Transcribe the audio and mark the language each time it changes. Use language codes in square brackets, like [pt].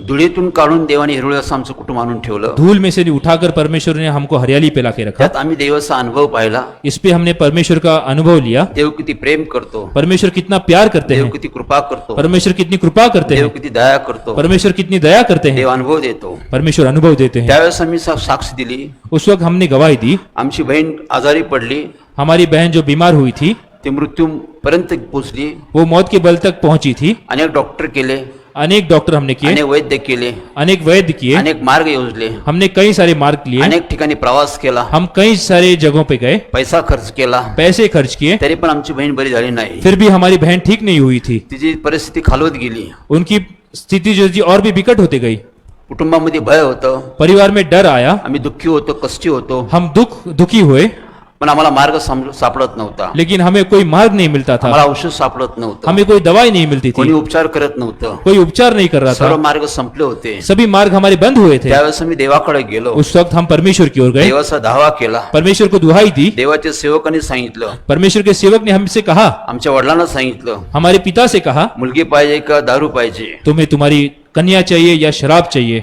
[mr] धुळीतून काढून देवाने हिरवळ असं आमचं कुटुंब आणून ठेवलं. [hi] धूल में से उठाकर परमेश्वर ने हमको हरियाली पे लाके रखा. [mr] त्यात आम्ही देवाचा अनुभव पाहिला. [hi] इस पे हमने परमेश्वर का अनुभव लिया. [mr] देव किती प्रेम करतो. [hi] परमेश्वर कितना प्यार करते [mr] देव [hi] हैं. [mr] किती कृपा करतो. [hi] परमेश्वर कितनी कृपा करते [mr] देव [hi] हैं. [mr] किती दया करतो. [hi] परमेश्वर कितनी दया करते हैं. [mr] देव अनुभव देतो. [hi] परमेश्वर अनुभव देते हैं. [mr] त्यावेळेस आम्ही साक्ष दिली. [hi] उस वक्त हमने गवाही दी. [mr] आमची बहीण आजारी पडली. [hi] हमारी बहन जो बीमार हुई थी, [mr] ती मृत्यू पर्यंत पोहोचली. [hi] वो मौत के बल तक पहुंची थी. [mr] अनेक डॉक्टर केले. [hi] अनेक डॉक्टर हमने किए. [mr] अनेक वैद्य केले. [hi] अनेक वैद्य किए. [mr] अनेक मार्ग योजले. [hi] हमने कई सारे मार्ग लिए. [mr] अनेक ठिकाणी प्रवास केला. [hi] हम कई सारे जगहों पे गए. [mr] पैसा खर्च केला. [hi] पैसे खर्च किए. [mr] तरी पण आमची बहीण बरी झाली नाही. [hi] फिर भी हमारी बहन ठीक नहीं हुई थी. [mr] तिची परिस्थिती खालवत गेली. [hi] उनकी स्थिति जो थी और भी विकट होते गई. [mr] कुटुंबामध्ये भय होतं. [hi] परिवार में डर आया. [mr] आम्ही दुःखी होतो, कष्टी होतो. [hi] हम दुखी हुए. [mr] पण आम्हाला मार्ग सापडत नव्हता. [hi] लेकिन हमें कोई मार्ग नहीं मिलता था. [mr] आम्हाला औषध सापडत नव्हतं. [hi] हमें कोई दवाई नहीं मिलती [mr] कोणी [hi] थी. [mr] उपचार करत नव्हतं. [hi] कोई उपचार नहीं कर रहा [mr] सर्व [hi] था. [mr] मार्ग संपले होते. [hi] सभी मार्ग हमारे बंद हुए थे. [mr] त्यावेळेस आम्ही देवाकडे गेलो. [hi] उस वक्त हम परमेश्वर की ओर गए. [mr] देवाचा धावा केला. [hi] परमेश्वर को दुहाई दी. [mr] देवाच्या सेवकांनी सांगितलं. [hi] परमेश्वर के सेवक ने हमसे कहा, [mr] आमच्या वडिलांना सांगितलं, [hi] हमारे पिता से कहा, [mr] मुलगी पाहिजे का दारू पाहिजे. [hi] तुम्हें तुम्हारी कन्या चाहिए या शराब चाहिए.